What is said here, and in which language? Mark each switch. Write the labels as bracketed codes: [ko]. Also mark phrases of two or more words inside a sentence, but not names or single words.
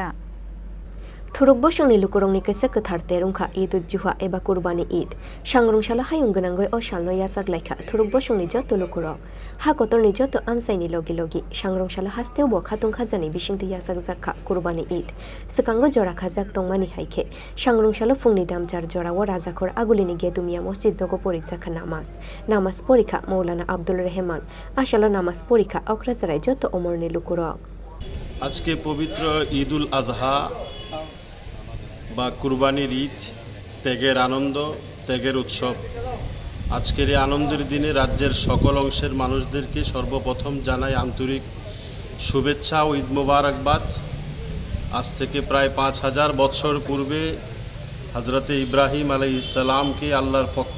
[trp] Thuruk bosongni lukurongni kaisa kathar terungkha Eid ul-Juha eba Kurbani Eid sangrong sala hayung ganangoi o salno yasak laikha thuruk bosongni joto lukurok hakotorni joto amsaini logi sangrong sala hasteo bo khatung khajani bisingti yasak jakha Kurbani Eid sekango jora khajak tongmani haike sangrong sala fungni damjar jora o rajakhor agulini gedumia mosjid dogo porijakha namas porikha Maulana Abdul Rehman asalo namas porikha okrajarai joto omorni lukurok [bn] আজকে পবিত্র ঈদ উল আজহা বা কুরবানির ঈদ ত্যাগের আনন্দ ত্যাগের উৎসব আজকের এই আনন্দের দিনে রাজ্যের সকল অংশের মানুষদেরকে সর্বপ্রথম জানাই আন্তরিক শুভেচ্ছা ও ঈদ মোবারকবাদ আজ থেকে প্রায় 5000 বছর পূর্বে হযরতে ইব্রাহিম আলাইহিস সালামকে আল্লাহর পক্ষ